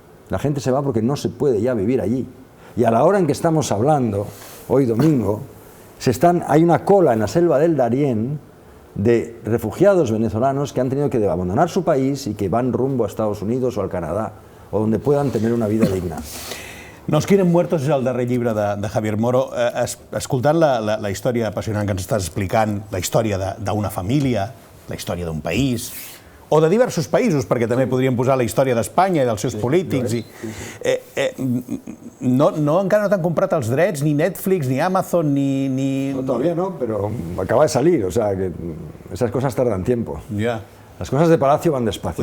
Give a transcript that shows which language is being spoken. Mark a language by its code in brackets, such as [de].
[es] La gente se va porque no se puede ya vivir allí. Y a la hora en que estamos hablando, hoy domingo, hay una cola en la selva del Darién de refugiados venezolanos que han tenido que abandonar su país y que van rumbo a Estados Unidos o al Canadá, o donde puedan tener una vida digna. [ca] Nos quieren muertos és el darrer llibre de Javier Moro. Escoltant la història apassionant que ens estàs explicant, la història d'una família, la història d'un país, o de diversos països, perquè també podríem posar la història d'Espanya i dels seus polítics. Encara no t'han comprat els drets, ni Netflix, ni Amazon, ni... [es] No, todavía no, pero acaba de salir, o sea, que esas cosas tardan tiempo. [ca] Ja. [es] Las cosas de Palacio van despacio.